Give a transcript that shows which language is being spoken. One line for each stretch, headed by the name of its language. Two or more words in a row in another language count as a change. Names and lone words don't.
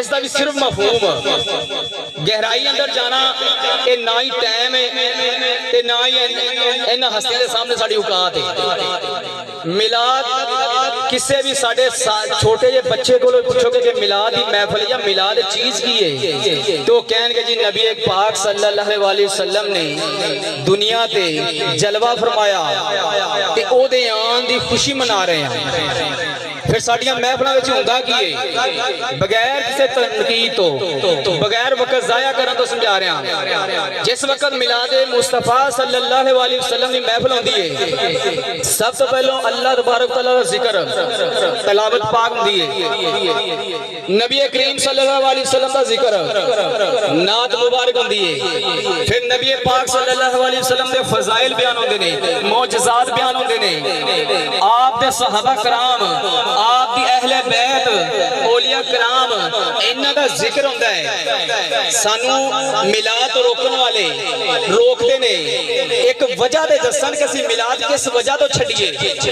Urdu: اس کا بھی صرف مفہوم گہرائی اندر جانا یہ نہ ہی ٹائم ہے نہ ہی انہاں ہستیوں کے سامنے ساڈی اوقات ہے.
Punjabi: میلاد کسی بھی ساڈے چھوٹے جے بچے کو پوچھوگے کہ میلاد کی محفل یا میلاد چیز کی ہے تو کہیں گے جی نبی پاک
Arabic: صلى الله عليه وسلم
Punjabi: نے دنیا تے جلوہ فرمایا تے اوہدے آن دی خوشی منا رہے ہیں. پھر ساڈیاں محفلوں میں ہوندا کی ہے بغیر کسی تنقید توں بغیر وقت ضائع کرنے توں سمجھا رہا. جس وقت میلاد مصطفیٰ
Arabic: صلى الله عليه وسلم
Punjabi: کی محفل ہوندی ہے سب توں پہلوں اللہ تبارک تعالیٰ دا ذکر تلاوت پاک ہوندی ہے، نبی کریم
Arabic: صلى الله عليه وسلم
Punjabi: دا ذکر نعت مبارک ہوندی ہے، پھر نبی پاک
Arabic: صلى الله عليه وسلم
Punjabi: دے فضائل بیان ہوندے نے، معجزات بیان ہوندے نے، آپ دے صحابہ کرام، آپ دی اہل بیت، اولیاء کرام انہاں دا ذکر ہوندا ہے. سانوں میلاد توں روکنے والے روکتے نے اک وجہ دے دسن کہ اسیں میلاد کس وجہ توں چھڈیئے.